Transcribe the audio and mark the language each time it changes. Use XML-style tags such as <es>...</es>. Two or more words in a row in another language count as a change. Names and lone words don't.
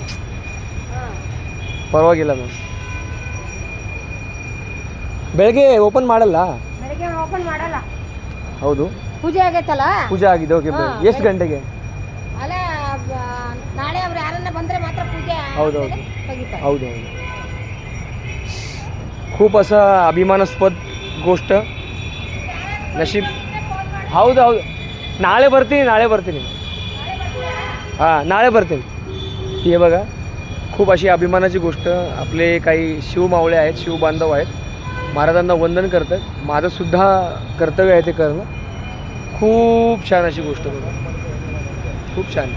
<kn>ಪರವಾಗಿಲ್ಲ ಮ್ಯಾಮ್. ಬೆಳಗ್ಗೆ ಓಪನ್ ಮಾಡಲ್ಲ? ಬೆಳಗ್ಗೆ ಓಪನ್ ಮಾಡಲ್ಲ. ಹೌದು, ಪೂಜೆ ಆಗೈತಲ್ಲ. ಪೂಜೆ ಆಗಿದೆ. ಓಕೆ, ಎಷ್ಟು ಗಂಟೆಗೆ? ಅಲ್ಲ, ನಾಳೆ ಅವ್ರು ಯಾರನ್ನ ಬಂದರೆ ಮಾತ್ರ ಪೂಜೆ ಹೌದೌದು ತೆಗಿತಾರೆ. ಹೌದೌದು.</kn> <mr>खूप असं अभिमानास्पद गोष्ट. नशीब.</mr> <kn>ಹೌದು ಹೌದು, ನಾಳೆ ಬರ್ತೀನಿ. हां, नाळे ಬರ್ತೀನಿ.</kn> <mr>हे बघा, खूप अशी अभिमानाची गोष्ट. आपले काही शिवमावळे आहेत, शिवबांधव आहेत, महाराजांना वंदन करतात. माझंसुद्धा कर्तव्य आहे ते करणं. खूप छान अशी गोष्ट बघा, खूप छान.</mr>